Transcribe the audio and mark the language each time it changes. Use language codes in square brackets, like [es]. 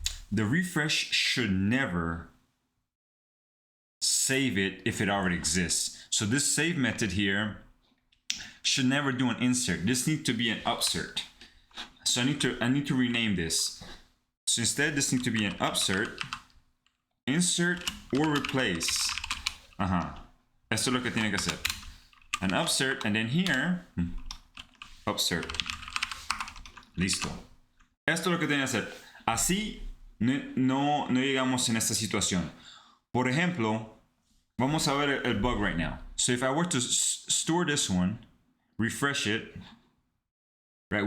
[en] The refresh should never save it if it already exists. So this save method here should never do an insert. This needs to be an upsert. So I need to rename this. So instead, this needs to be an upsert, insert, or replace. [es] Esto es lo que tiene que hacer. [en] An upsert, and then here, upsert. [es] Listo. Esto es lo que tiene que hacer. Así no llegamos en esta situación. Por ejemplo, vamos a ver el bug [en] right now. So if I were to store this one, refresh it, right?